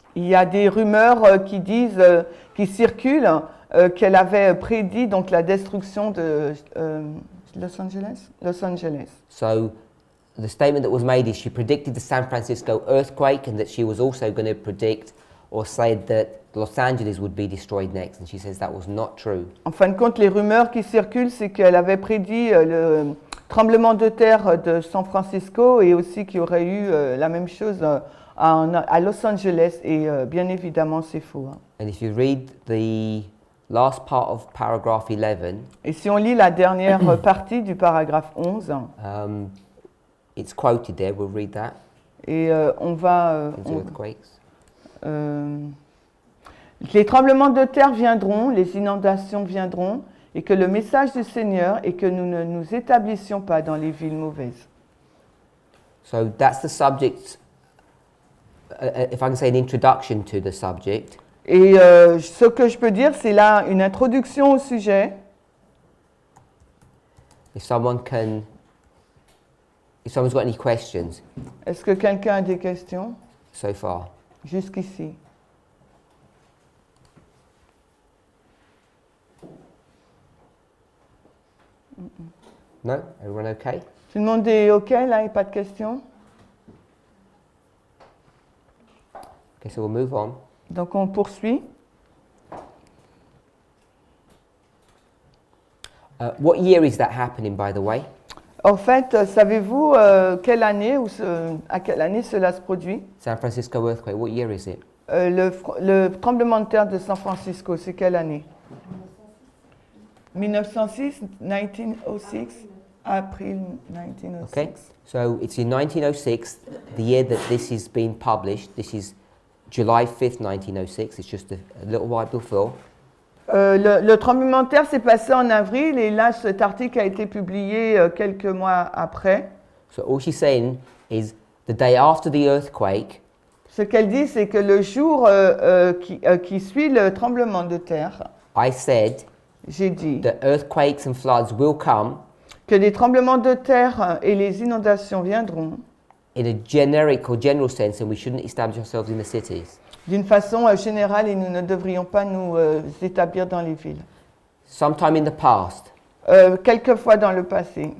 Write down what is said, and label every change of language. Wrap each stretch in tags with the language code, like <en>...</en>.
<fr>Il y a des rumeurs qui circulent, qu'elle avait prédit donc la destruction de Los Angeles. Los Angeles.</fr> <en>So the statement that was made is she predicted the San Francisco earthquake and that she was also going to predict or said that Los Angeles would be destroyed next. And she says that was not true.</en> <fr>En fin de compte, les rumeurs qui circulent, c'est qu'elle avait prédit le tremblement de terre de San Francisco et aussi qu'il y aurait eu la même chose à Los Angeles. Et bien évidemment, c'est faux.</fr> <en>And if you read the last part of paragraph 11,</en> <fr>Et si on lit la dernière partie du paragraphe 11,</fr> <en>it's quoted there, we'll read that.</en> <fr>et on va...</fr> <en>Into earthquakes.</en> <fr>Les tremblements de terre viendront, les inondations viendront, et que le message du Seigneur est que nous ne nous établissions pas dans les villes mauvaises.</fr> <en>So that's the subject, if I can say an introduction to the subject.</en> <fr>Et ce que je peux dire, c'est là une introduction au sujet.</fr> <en>If someone's got any questions</en> <fr>Est-ce que quelqu'un a des questions</fr> <en>so far?</en> <fr>jusqu'ici?</fr> <en>No? Everyone okay?</en> <fr>Tout le monde est OK, là, il n'y a pas de questions?</fr> <en>Okay, so we'll move on.</en> <fr>Donc on poursuit.</fr> <en>What year is that happening, by the way?</en> <fr>En fait, savez-vous quelle année à quelle année cela se produit?</fr> <en>San Francisco earthquake, what year is it?</en> <fr>Le tremblement de terre de San Francisco, c'est quelle année?</fr> <en>1906, 1906, April 1906. Okay, so it's in 1906, the year that this is being published. This is July 5th, 1906. It's just a little while before.</en> <fr>Le tremblement de terre s'est passé en avril et là, cet article a été publié quelques mois après.</fr> <en>So all she's saying is the day after the earthquake,</en> <fr>Ce qu'elle dit, c'est que le jour qui suit le tremblement de terre,</fr> <en>I said</en> <fr>j'ai dit</fr> <en>that earthquakes and floods will come</en> <fr>que les tremblements de terre et les inondations viendront</fr> <en>in a generic or general sense, and we shouldn't establish ourselves in the cities.</en> <fr>d'une façon générale et nous ne devrions pas nous établir dans les villes.</fr> <en>Sometime in the past,</en> <fr>Quelquefois dans le passé.</fr>